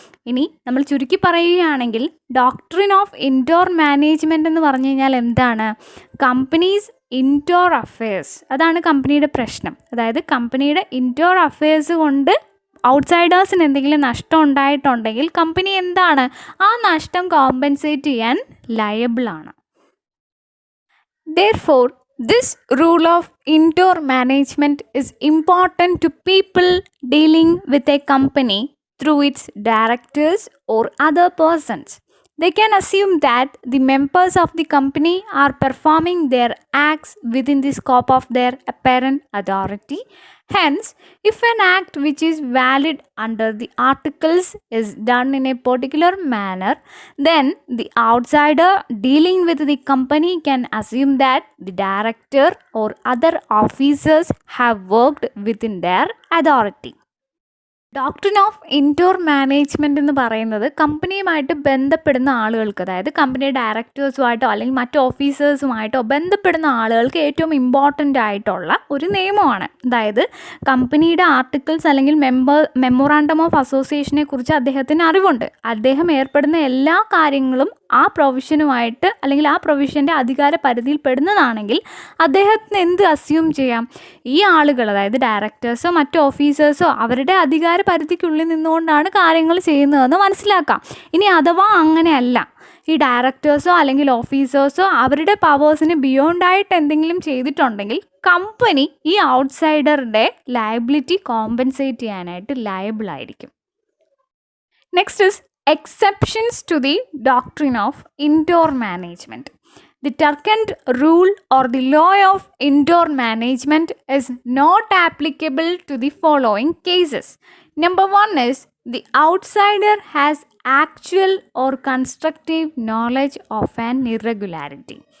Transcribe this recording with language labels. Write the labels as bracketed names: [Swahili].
[Malayalam] ഇനി നമ്മൾ ചുരുക്കി പറയുകയാണെങ്കിൽ ഡോക്ട്രിൻ ഓഫ് ഇൻഡോർ മാനേജ്മെൻറ്റ് എന്ന് പറഞ്ഞു കഴിഞ്ഞാൽ എന്താണ്? കമ്പനീസ് ഇൻഡോർ അഫയേഴ്സ്, അതാണ് കമ്പനിയുടെ പ്രശ്നം. അതായത് കമ്പനിയുടെ ഇൻഡോർ അഫയേഴ്സ് കൊണ്ട് ഔട്ട്സൈഡേഴ്സിന് എന്തെങ്കിലും നഷ്ടം ഉണ്ടായിട്ടുണ്ടെങ്കിൽ കമ്പനി എന്താണ് ആ നഷ്ടം കോമ്പൻസേറ്റ് ചെയ്യാൻ ലയബിളാണ്. [English] Therefore, this rule of indoor management is important to people dealing with a company through its directors or other persons. They can assume that the members of the company are performing their acts within the scope of their apparent authority. Hence, if an act which is valid under the articles is done in a particular manner, then the outsider dealing with the company can assume that the director or other officers have worked within their authority. [Malayalam] Doctrine of indoor management എന്ന് പറയുന്നത് കമ്പനിയുമായിട്ട് ബന്ധപ്പെടുന്ന ആളുകൾക്ക്, അതായത് company ഡയറക്ടേഴ്സുമായിട്ടോ അല്ലെങ്കിൽ മറ്റ് ഓഫീസേഴ്സുമായിട്ടോ ബന്ധപ്പെടുന്ന ആളുകൾക്ക് ഏറ്റവും ഇമ്പോർട്ടൻ്റ് ആയിട്ടുള്ള ഒരു നിയമമാണ്. അതായത് കമ്പനിയുടെ ആർട്ടിക്കിൾസ് അല്ലെങ്കിൽ മെമ്മോറാണ്ടം ഓഫ് അസോസിയേഷനെ കുറിച്ച് അദ്ദേഹത്തിന് അറിവുണ്ട്. അദ്ദേഹം ഏർപ്പെടുന്ന എല്ലാ കാര്യങ്ങളും ആ പ്രൊവിഷനുമായിട്ട് അല്ലെങ്കിൽ ആ പ്രൊവിഷൻ്റെ അധികാര പരിധിയിൽ പെടുന്നതാണെങ്കിൽ അദ്ദേഹത്തിന് എന്ത് അസ്യൂം ചെയ്യാം? ഈ ആളുകൾ, അതായത് ഡയറക്ടേഴ്സോ മറ്റ് ഓഫീസേഴ്സോ അവരുടെ അധികാര പരിധിക്കുള്ളിൽ നിന്നുകൊണ്ടാണ് കാര്യങ്ങൾ ചെയ്യുന്നതെന്ന് മനസ്സിലാക്കാം. ഇനി അഥവാ അങ്ങനെയല്ല, ഈ ഡയറക്ടേഴ്സോ അല്ലെങ്കിൽ ഓഫീസേഴ്സോ അവരുടെ പവേഴ്സിന് ബിയോണ്ടായിട്ട് എന്തെങ്കിലും ചെയ്തിട്ടുണ്ടെങ്കിൽ കമ്പനി ഈ ഔട്ട്സൈഡറുടെ ലയബിലിറ്റി കോമ്പൻസേറ്റ് ചെയ്യാനായിട്ട് ലയബിളായിരിക്കും. [English] Next is exceptions to the doctrine of indoor management. The Turkant rule or the law of indoor management is not applicable to the following cases. Number 1 is the outsider has actual or constructive knowledge of an irregularity.